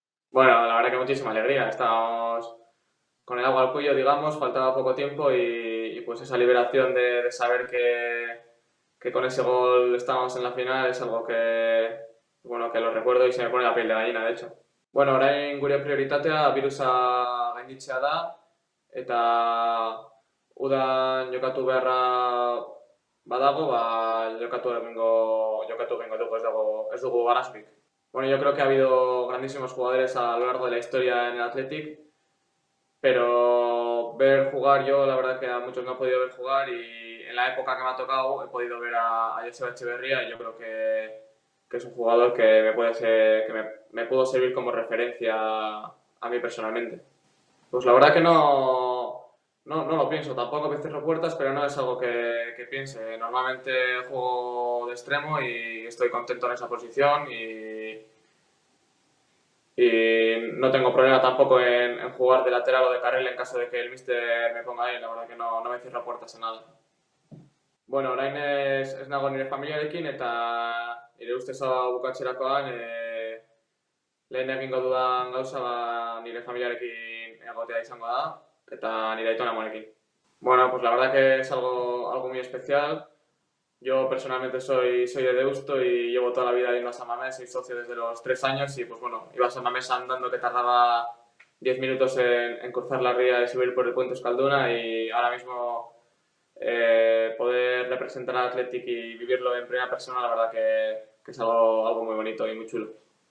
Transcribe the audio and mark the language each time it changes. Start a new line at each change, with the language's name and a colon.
Spanish: Bueno, la verdad que muchísima alegría. Estamos con el agua al cuello, digamos, faltaba poco tiempo y pues esa liberación de saber que con ese gol estábamos en la final es algo bueno, que lo recuerdo y se me pone la piel de gallina, de hecho.
Basque: Bueno, orain gure prioritatea birusa gainditzea da eta udan jokatu beharra badago, jokatu egingo dugu, ez dugu arazorik.
Spanish: Bueno, yo creo que ha habido grandísimos jugadores a lo largo de la historia en el Athletic, pero ver jugar yo, la verdad que a muchos no he podido ver jugar y en la época que me ha tocado he podido ver a Joseba Echeverría y yo creo que es un jugador que me pudo servir como referencia a mí personalmente. Pues la verdad que no lo pienso, tampoco me cierro puertas, pero no es algo que piense. Normalmente juego de extremo y estoy contento en esa posición y no tengo problema tampoco en jugar de lateral o de carril en caso de que el míster me ponga ahí. La verdad que no me cierra puertas en nada.
Basque: Bueno, orain ez nago nire familiarekin eta nire ustez hau bukatzerakoan lehen egingo dudan gauza nire familiarekin egotea izango da eta nire aitona amonekin.
Spanish: Bueno, pues la verdad que es algo muy especial. Yo personalmente soy de Deusto y llevo toda la vida yendo a San Mamés, soy socio desde los 3 años y pues bueno, iba a San Mamés andando que tardaba 10 minutos en cruzar la ría y subir por el puente Euskalduna y ahora mismo poder representar al Athletic y vivirlo en primera persona, la verdad que es algo muy bonito y muy chulo.